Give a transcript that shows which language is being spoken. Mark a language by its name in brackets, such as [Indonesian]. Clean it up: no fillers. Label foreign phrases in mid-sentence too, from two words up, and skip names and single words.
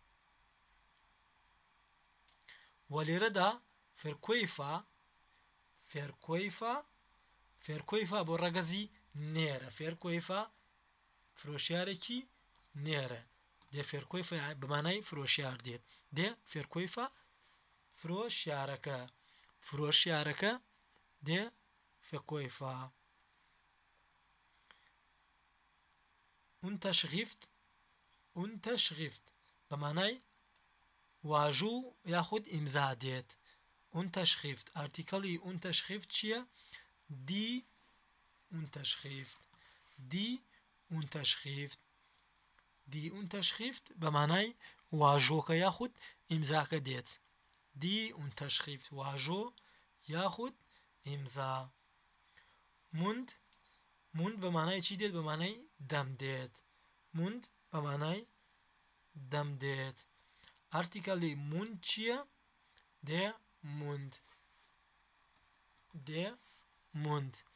[Central Kurdish] و لێرەدا فێرکۆیفا فێرکۆیفا فێرکۆیفا بۆ ڕەگەزی نێرە فێرکۆیفا فرۆشیارێکی نێرە [German] der Verkäufer [Central Kurdish] بەمانای فرۆشیار دێت [German] der Verkäufer [Central Kurdish] فرۆشیارەکە فرۆشیارەکە [German] der Verkäufer [Central Kurdish] unterschrift بەمانای واژوو یاخود ئیمزا دێت unterschrift ئارتیکەڵی unterschrift چییە دی [German] Unterschrift die Unterschrift die Unterschrift [Central Kurdish] بەمانای واژۆکە یاخود ئیمزاکە دێت [German] die Unterschrift [Central Kurdish] واژۆ یاخود ئیمزا [German] mund mund [Central Kurdish] بەمانای چی دێت بەمانای دەم دێت mund بەمانای دەم دێت ئارتیکەڵی mund چییە [German] der Mund der Mund